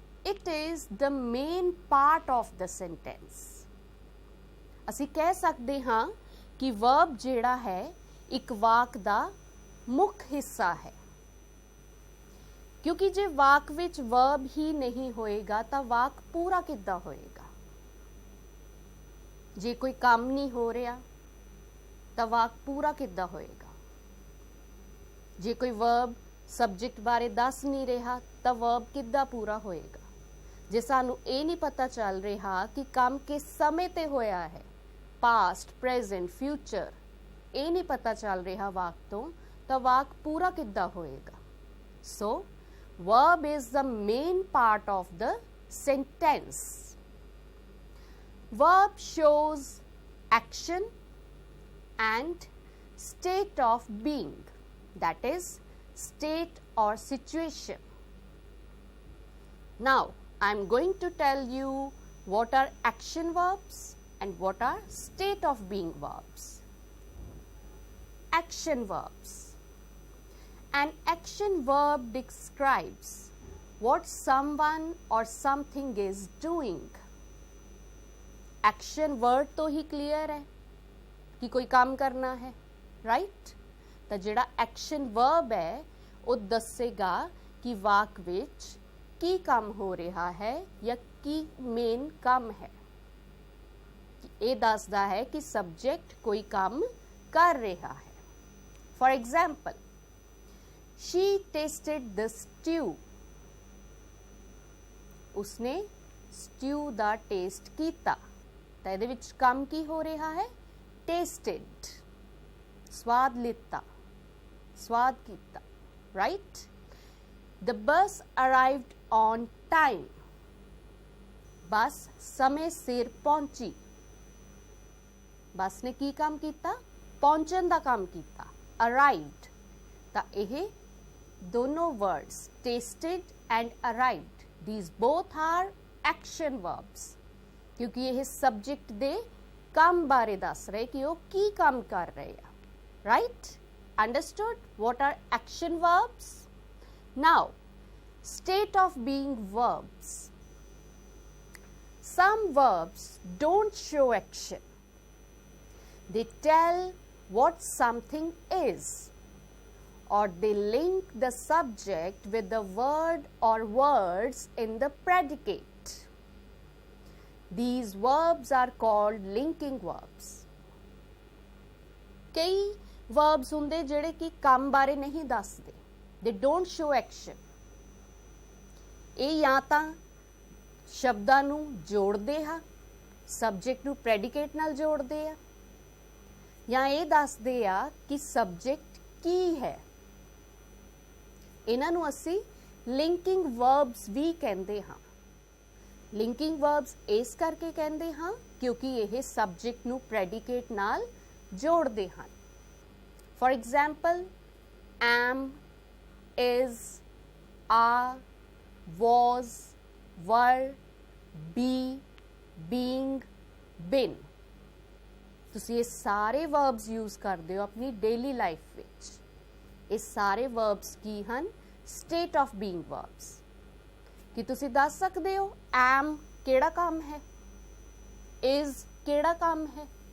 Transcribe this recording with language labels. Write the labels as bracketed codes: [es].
[en] It is the main part of the sentence. [pa] ਅਸੀਂ ਕਹਿ ਸਕਦੇ ਹਾਂ ਕਿ verb ਜਿਹੜਾ ਹੈ ਇੱਕ ਵਾਕ ਦਾ ਮੁੱਖ ਹਿੱਸਾ ਹੈ. ਕਿਉਂਕਿ ਜੇ ਵਾਕ ਵਿੱਚ verb ਹੀ ਨਹੀਂ ਹੋਏਗਾ ਤਾਂ ਵਾਕ ਪੂਰਾ ਕਿੱਦਾਂ ਹੋਏਗਾ? ਜੇ ਕੋਈ ਕੰਮ ਨਹੀਂ ਹੋ ਰਿਹਾ ਤਾਂ ਵਾਕ ਪੂਰਾ ਕਿੱਦਾਂ ਹੋਏਗਾ? ਜੇ ਕੋਈ verb subject ਬਾਰੇ ਦੱਸ ਨਹੀਂ ਰਿਹਾ ਤਾਂ verb ਕਿੱਦਾਂ ਪੂਰਾ ਹੋਏਗਾ? ਜੇ ਸਾਨੂੰ ਇਹ ਨਹੀਂ ਪਤਾ ਚੱਲ ਰਿਹਾ ਕਿ ਕੰਮ ਕਿਸ ਸਮੇਂ ਤੇ ਹੋਇਆ ਹੈ, past, present, future, ਇਹ ਨਹੀਂ ਪਤਾ ਚੱਲ ਰਿਹਾ ਵਾਕ ਤੋਂ ਤਾਂ ਵਾਕ ਪੂਰਾ ਕਿੱਦਾਂ ਹੋਏਗਾ? [en] So, verb is the main part of the sentence. Verb shows action and state of being, that is state or situation. Now I am going to tell you what are action verbs and what are state of being verbs. Action verbs. An action verb describes what someone or something is doing. [hi] Action word तो ही clear है कि कोई काम करना है, right? [pa] ਤਾਂ ਜਿਹੜਾ action verb ਹੈ ਉਹ ਦੱਸੇਗਾ ਕਿ ਵਾਕ ਵਿੱਚ ਕੀ ਕੰਮ ਹੋ ਰਿਹਾ ਹੈ ਜਾਂ ਕੀ ਮੇਨ ਕੰਮ ਹੈ। ਇਹ ਦੱਸਦਾ ਹੈ ਕਿ ਸਬਜੈਕਟ ਕੋਈ ਕੰਮ ਕਰ ਰਿਹਾ ਹੈ। [en] for example, she tasted the stew, [pa] उसने stew ਦਾ ਟੇਸਟ ਕੀਤਾ। ਤਾਂ ਇਹਦੇ ਵਿੱਚ ਕੰਮ ਕੀ ਹੋ ਰਿਹਾ ਹੈ? tasted, ਸਵਾਦ ਲਿੱਤਾ, ਸਵਾਦ ਕੀਤਾ, right? [en] The bus arrived on time, [pa] ਬੱਸ ਸਮੇਂ ਸਿਰ ਪਹੁੰਚੀ। ਬੱਸ ਨੇ ਕੀ ਕੰਮ ਕੀਤਾ? ਪਹੁੰਚਣ ਦਾ ਕੰਮ ਕੀਤਾ, arrived। ਤਾਂ ਇਹ ਦੋਨੋਂ words [en] tasted and arrived, these both are action verbs, [pa] ਕਿਉਂਕਿ ਇਹ subject ਦੇ ਕੰਮ ਬਾਰੇ ਦੱਸ ਰਹੇ ਕਿ ਉਹ ਕੀ ਕੰਮ ਕਰ ਰਹੇ ਆ। [en] right? Understood what are action verbs? Now, state of being verbs. Some verbs don't show action. They tell what something is, or they link the subject with the word or words in the predicate. These verbs are called linking verbs. [pa] कई verbs ਹੁੰਦੇ ਜਿਹੜੇ ਕਿ ਕੰਮ ਬਾਰੇ ਨਹੀਂ ਦੱਸਦੇ, [en] they don't show action. [pa] ਇਹ ਜਾਂ ਤਾਂ ਸ਼ਬਦਾਂ ਨੂੰ ਜੋੜਦੇ ਆ, ਸਬਜੈਕਟ ਨੂੰ ਪ੍ਰੈਡੀਕੇਟ ਨਾਲ ਜੋੜਦੇ ਆ, ਜਾਂ ਇਹ ਦੱਸਦੇ ਆ ਕਿ ਸਬਜੈਕਟ ਕੀ ਹੈ। ਇਹਨਾਂ ਨੂੰ ਅਸੀਂ ਲਿੰਕਿੰਗ ਵਰਬਸ ਵੀ ਕਹਿੰਦੇ ਹਾਂ। ਲਿੰਕਿੰਗ ਵਰਬਸ ਇਸ ਕਰਕੇ ਕਹਿੰਦੇ ਹਾਂ ਕਿਉਂਕਿ ਇਹ ਸਬਜੈਕਟ ਨੂੰ ਪ੍ਰੈਡੀਕੇਟ ਨਾਲ ਜੋੜਦੇ ਹਨ। [en] For example, am, is, are, was, were, be, being, been। [pa] ਤੁਸੀਂ ਇਹ ਸਾਰੇ ਵਰਬਸ ਯੂਜ਼ ਕਰਦੇ ਹੋ ਆਪਣੀ ਡੇਲੀ ਲਾਈਫ ਵਿੱਚ। ਇਹ ਸਾਰੇ ਵਰਬਸ ਕੀ ਹਨ? State of being verbs. ਕੀ ਤੁਸੀਂ ਦੱਸ ਸਕਦੇ ਹੋ am ਕਿਹੜਾ ਕੰਮ ਹੈ, is ਕਿਹੜਾ ਕੰਮ ਹੈ?